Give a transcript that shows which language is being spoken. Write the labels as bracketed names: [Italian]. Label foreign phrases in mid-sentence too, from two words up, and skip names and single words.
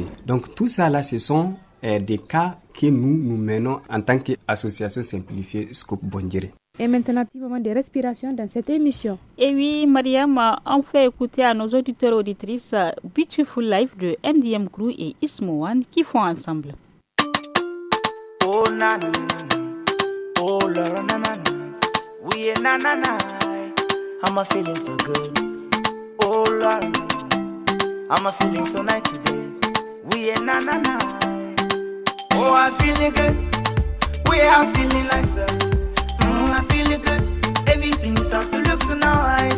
[French] Donc tout ça là, ce sont des cas que nous menons en tant qu'association simplifiée Scoop Bondjere. Et maintenant, petit moment de respiration dans cette émission. Et oui, Mariam, on fait écouter à nos auditeurs et auditrices Beautiful Life de MDM Crew et Ismo One qui font ensemble. Oh na na na, oh la na na na, we na na na, [English] I'm a feeling so good. Oh la, I'm a feeling so nice today. We na na na, oh I'm feeling good. We are feeling like so. I feel it good, everything starts to look so nice.